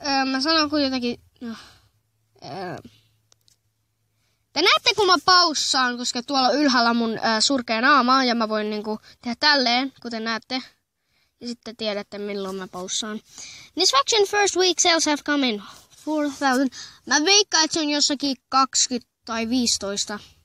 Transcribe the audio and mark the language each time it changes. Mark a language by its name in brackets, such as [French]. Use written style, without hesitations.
[Finnish] Mä sanon jotakin. Te näette, kun mä paussaan, koska tuolla ylhäällä mun surkea naama ja mä voin niinku tehdä tälleen, kuten näette. Ja sitten tiedätte, milloin mä paussaan. [English] Nisfaction first week sales have come in 4,000. [Finnish] Mä veikkaan, että se on jossakin 20 tai 15.